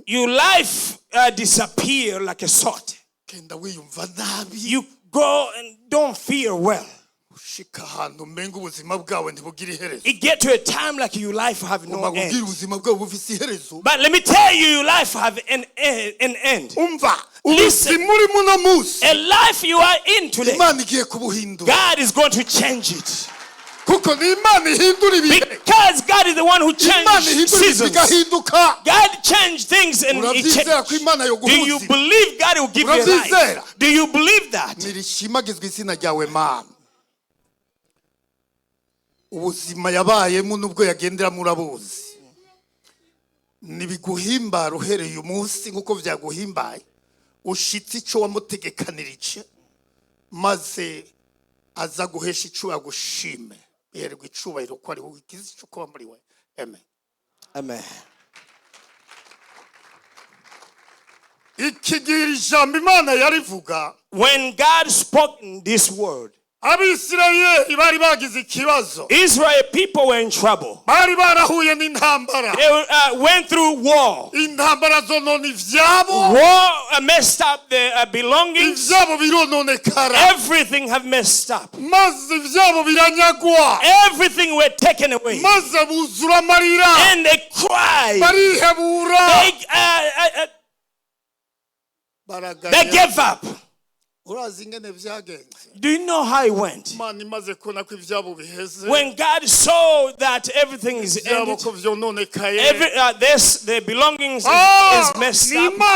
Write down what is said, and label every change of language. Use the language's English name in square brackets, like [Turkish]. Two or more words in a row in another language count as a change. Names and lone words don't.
[English] Your life disappear like a salt. [Rundi] Kenda wiyumva nabi. [English] You go and don't feel well. [Rundi] Ushika ahantu umenga ubuzima bwawe ntibugire iherezo. [English] It get to a time like your life have no [Rundi] Ubagubwira [English] end. [Rundi] ubuzima bwawe bufise iherezo. [English] But let me tell you, your life have an end. [Rundi] Umva, [English] Listen. [Rundi] ubuzima uri muno munsi, [English] A life you are in today, [Rundi] Imana igiye kubuhindura. [English] God is going to change it. [Rundi] Kuko ni Imana ihindura ibihe. [English] Because God is the one who [Rundi] Imana [English] changed [Rundi] ihindura [English] seasons. [Rundi] bigahinduka. [English] God changed things and He [Rundi] Urabyizera ko [English] changed. [Rundi] Imana [English] Do [Rundi] yoguha [English] you [Rundi] ubuzima? [English] believe God will give you life? [Rundi] Urabyizera? [English] Do you believe that? [Rundi] Nirishimagizwe izina ryawe Mana. Ubuzima yabayemo nubwo yagendera murabuzi. Nibiguhimbara uhereye uyu munsi nkuko vyaguhimbaye. Ushitse ico wamutegekanirije maze aza guhesha icubahiro gushime biherwa icubahiro ko ari wowe ikizi cyo kuba muri we. Amen. Amen. Ikigira ijambo Imana yarivuga, [English] when God spoke in this word, [Rundi] Abisirayeli bari bagize ikibazo. [English] Israel people were in trouble. [Rundi] Bari barahuye n'intambara. [English] They went through war. [Rundi] Intambara zonona ivyabo. [English] War messed up their belongings. [Rundi] Ivyabo birononekara. [English] Everything have messed up. [Rundi] Maze ivyabo biranyagwa. [English] Everything were taken away. [Rundi] Maze buzura amarira. [English] And they cried. [Rundi] Barihebura. [English] They gave up. Do you know how it went? When God saw that everything is ended, their belongings is messed up.